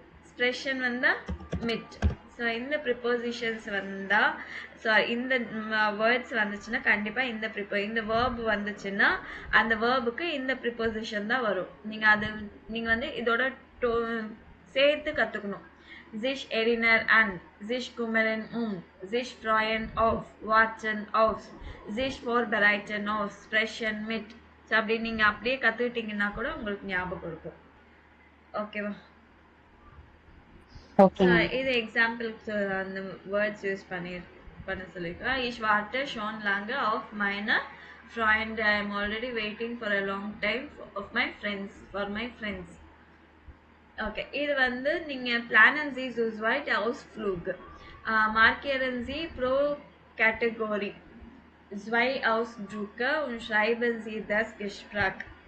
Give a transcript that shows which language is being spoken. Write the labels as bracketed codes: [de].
[ta] ஸ்ப்ரெஷன் வந்தால் mid. So இந்த prepositions வந்தால், ஸோ இந்த வேர்ட்ஸ் வந்துச்சுன்னா கண்டிப்பாக இந்த வேர்ப் வந்துச்சுன்னா அந்த வேர்புக்கு இந்த ப்ரிப்போசிஷன் தான் வரும். நீங்கள் வந்து இதோட சேர்த்து கற்றுக்கணும். [de] Sich erinnern an, sich kümmern sich freuen auf, warten auf, sich vorbereiten auf, sprechen mit. [ta] So அப்படி நீங்கள் அப்படியே கற்றுக்கிட்டீங்கன்னா கூட உங்களுக்கு ஞாபகம் இருக்கும். ஓகேவா? இது எக்ஸாம்பிளுக்கு அந்த வேர்ட்ஸ் யூஸ் பண்ண சொல்லியிருக்கேன். [de] Ich warte schon lange auf meine Freunde. [en] I am already waiting for a long time for my friends. [ta] Okay. இது வந்து நீங்கள் [de] planen Sie zu zweit Ausflug. Markieren Sie pro Kategorie zwei Ausdrücke und schreiben Sie das Gespräch.